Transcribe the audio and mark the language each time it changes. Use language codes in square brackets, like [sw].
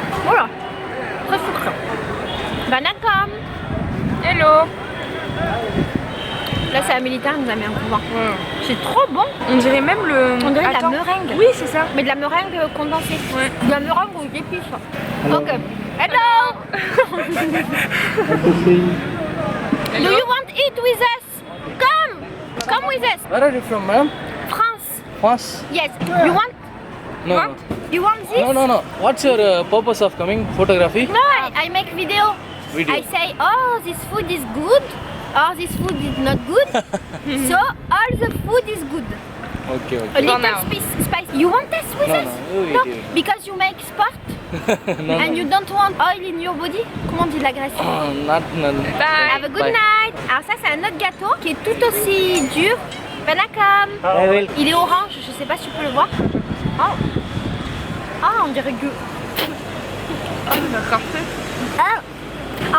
[fr] Voilà. Très sucré. Banacom. [en] Hello. [fr] Là, c'est un militaire, il nous a mis un coup de vent. C'est trop bon. On dirait même le... On dirait de la Attends. meringue. Oui, c'est ça. Mais de la meringue condensée. Ouais. De la meringue aux épices. [en] Ok. Hello. Do you want to eat with us? Come with us. Where are you from, ma'am? France. France. Yes. You want? No. What? You want this? No. What's your purpose of coming? Photography? No, I make video. Video. I say, oh, this food is good, or this food is not good. So all the food is good. Okay. A little now. spice. You want this with No, us? no, you eat it. Because you make sport No. and you don't want oil in your body. [fr] Comment on dit de la graisse? [en] Not. Bye. Have a good Bye. night. [fr] Alors ça c'est un autre gâteau qui est tout aussi dur. Banacom. [en] I will. [fr] Il est orange, je sais pas si tu peux le voir. Oh. Ah, on dirait que... Ah, c'est parfait. Ah.